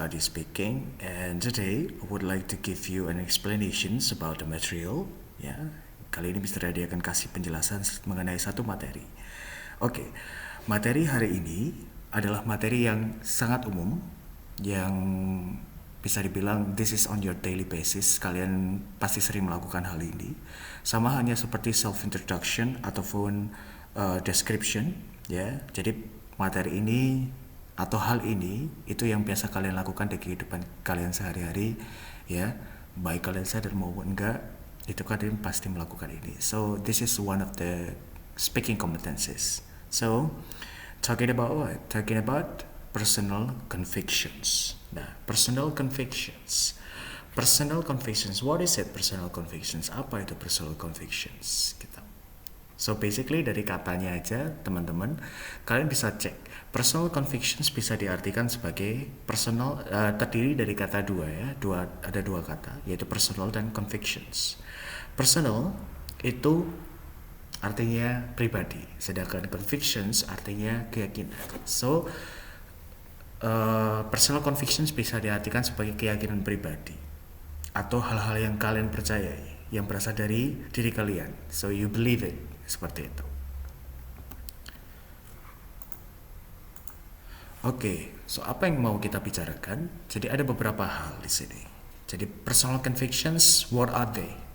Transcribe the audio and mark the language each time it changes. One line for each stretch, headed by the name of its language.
English: Adi speaking, and today I would like to give you an explanations about the material.
Indonesian: Ya, kali ini Mr. Adi akan kasih penjelasan mengenai satu materi. Oke, materi hari ini adalah materi yang sangat umum, yang bisa dibilang
English: this is on your daily basis.
Indonesian: Kalian pasti sering melakukan hal ini. Sama hanya seperti self introduction ataupun description. Ya, jadi materi ini atau hal ini itu yang biasa kalian lakukan di kehidupan kalian sehari-hari, ya, baik kalian sadar maupun enggak, itu kalian pasti melakukan ini.
English: So this is one of the speaking competencies. So talking about what? Talking about personal convictions. Nah, personal convictions. Personal convictions. What is it? Personal convictions.
Indonesian: Apa itu
English: personal convictions?
Indonesian: So basically dari katanya aja teman-teman, kalian bisa cek. Personal convictions bisa diartikan sebagai personal, terdiri dari kata dua ya, ada dua kata, yaitu personal dan convictions. Personal itu artinya pribadi, sedangkan convictions artinya keyakinan. So personal convictions bisa diartikan sebagai keyakinan pribadi atau hal-hal yang kalian percayai yang berasal dari diri kalian.
English: So you believe it.
Indonesian: Seperti itu. Oke, so apa yang mau kita bicarakan? Jadi ada beberapa hal di sini.
English: Jadi personal convictions, what are they?